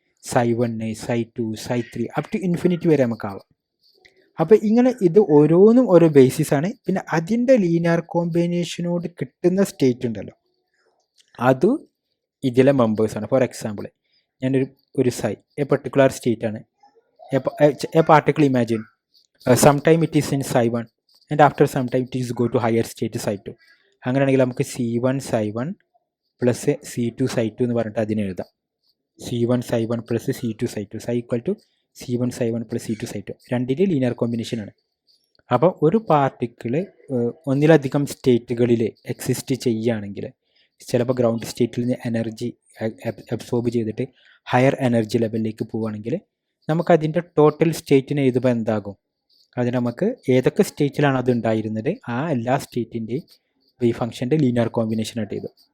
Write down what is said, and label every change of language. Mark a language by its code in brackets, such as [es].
[ml] psi1, psi2, psi3 [en] up to infinity [ml] വരെ നമുക്കാവാം. അപ്പോൾ ഇങ്ങനെ ഇത് ഓരോന്നും ഓരോ ബേസിസാണ്. പിന്നെ അതിൻ്റെ ലീനിയർ കോമ്പിനേഷനോട് കിട്ടുന്ന സ്റ്റേറ്റ് ഉണ്ടല്ലോ, അത് ഇതിലെ മെമ്പേഴ്സാണ്. [en] for example [ml] ഞാനൊരു എ പെർട്ടിക്കുലർ സ്റ്റേറ്റ് ആണ്. [en] A particle imagine sometime it is in psi1 and after some time it is go to higher state psi2. [ml] അങ്ങനെയാണെങ്കിൽ നമുക്ക് C1 psi1 plus C2 psi2 എന്ന് പറഞ്ഞിട്ട് അതിനെ എഴുതാം. C1 psi1 plus C2 psi2 psi = C1 psi1 plus C2 psi2 രണ്ടിൻ്റെ linear കോമ്പിനേഷനാണ്. അപ്പോൾ ഒരു പാർട്ടിക്കിൾ ഒന്നിലധികം സ്റ്റേറ്റുകളിൽ എക്സിസ്റ്റ് ചെയ്യുകയാണെങ്കിൽ ചിലപ്പോൾ ഗ്രൗണ്ട് സ്റ്റേറ്റിൽ നിന്ന് എനർജി അബ്സോർബ് ചെയ്തിട്ട് ഹയർ എനർജി ലെവലിലേക്ക് പോവുകയാണെങ്കിൽ നമുക്കതിൻ്റെ ടോട്ടൽ സ്റ്റേറ്റിനെ എഴുതുമ്പോൾ എന്താകും, അതിന് നമുക്ക് ഏതൊക്കെ സ്റ്റേറ്റിലാണ് അത് ഉണ്ടായിരുന്നത് ആ എല്ലാ സ്റ്റേറ്റിൻ്റെയും വേവ് ഫംഗ്ഷൻ്റെ ലീനിയർ കോമ്പിനേഷനായിട്ട് എഴുതും.